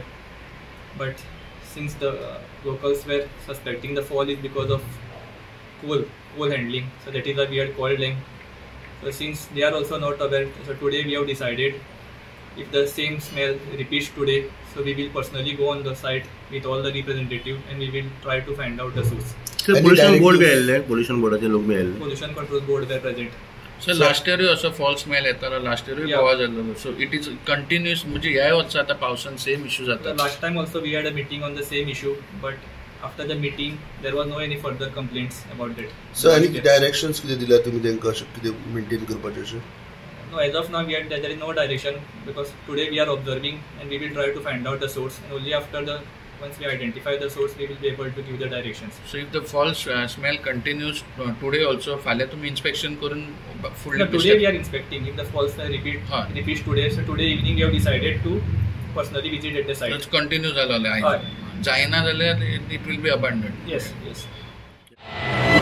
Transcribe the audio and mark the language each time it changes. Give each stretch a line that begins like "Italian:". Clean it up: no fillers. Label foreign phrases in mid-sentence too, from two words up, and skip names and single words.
English: But since the locals were suspecting the foul is because of coal handling, so that is why we had called them. So since they are also not aware, so today we have decided if the same smell repeats today, so we will personally go on the site with all the representatives and we will try to find out the source. Pollution Board
Konkani: मेळ्ळें, पोल्युशन बोर्डाचे लोक मेळ्ळे.
English: Pollution Control Board were present. Sir last year
Konkani: असो
English: foul smell
Konkani: येतालो,
English: last year
Konkani: गोवा जाल्लो.
English: so it is continuous,
Konkani: म्हणजे ह्या वर्सा आतां पावसान
English: same issue
Konkani: जाता.
English: Last time also we had a meeting on the same issue, but after the meeting there was no any further complaints about that.
Konkani: सो आनी डायरेक्शन्स कितें दिल्या तुमी तांकां अशें कितें मेंटेन करपाचें अशें?
English: No, as of now there is no direction, because today we are observing and we will try to find out the source, and only after once we identify the source we will be able to give the directions. So if the foul smell continues today also,
Konkani: फाल्यां तुम्ही inspection करून फुडले.
English: No, today we are inspecting. If the foul smell repeats today, so today evening we have decided to personally visit at the site. It's continue
Konkani: जालें जायना जाल्यार
English: it will be abandoned. Yes.